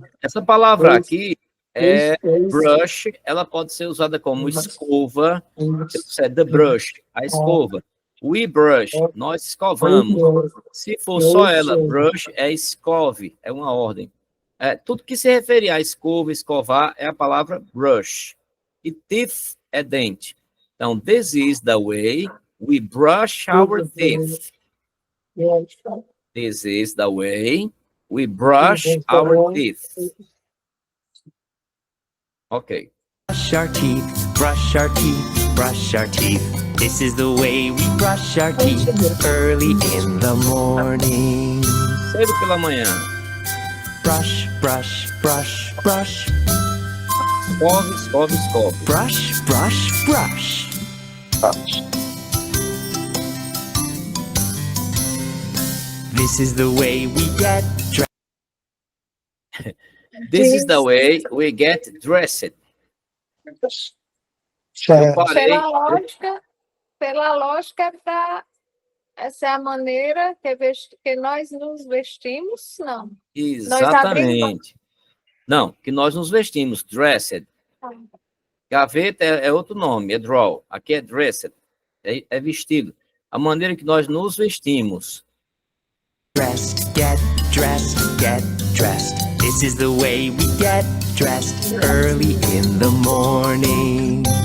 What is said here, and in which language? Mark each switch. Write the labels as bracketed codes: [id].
[pt] Essa palavra aqui é brush, ela pode ser usada como escova. Se é the brush, a escova. [en] We brush, [pt] nós escovamos. Se for só ela, brush é escove, é uma ordem. Tudo que se referir a escova, escovar, é a palavra brush. E teeth é dente. Então, [en] this is the way we brush our teeth. This is the way we brush our teeth. Ok. Brush our teeth, brush our teeth, brush our teeth. This is the way we brush our teeth early in the morning. [pt] Cedo pela manhã. [en] Brush, brush, brush, brush. [pt] Escove, escove, escove. [en] Brush, brush, brush. This is the way we get dressed. This is the way we get dressed. [pt] Certo. Parei. Pela lógica essa é a maneira que nós nos vestimos, não. Exatamente. Não, que nós nos vestimos, dressed. Gaveta é outro nome, é draw. Aqui é dressed, é vestido. A maneira que nós nos vestimos. [en] Dressed, get dressed, get dressed. This is the way we get dressed early in the morning.